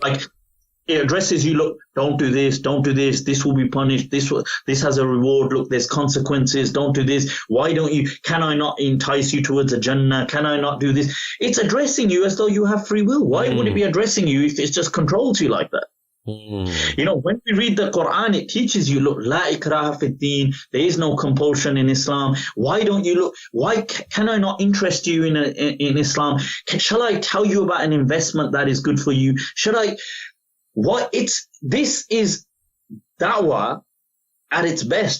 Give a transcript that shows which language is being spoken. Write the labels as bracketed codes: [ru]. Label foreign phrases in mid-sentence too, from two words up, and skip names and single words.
[en] Like, it addresses you, look, don't do this, this will be punished, this has a reward, look, there's consequences, don't do this, can I not entice you towards a Jannah, can I not do this? It's addressing you as though you have free will. Why would it be addressing you if it just controls you like that? When we read the Quran, it teaches you, look, [ar] لا إكراه في الدين, [en] there is no compulsion in Islam. Why don't you look? Why can I not interest you in Islam? Shall I tell you about an investment that is good for you? This is da'wah at its best.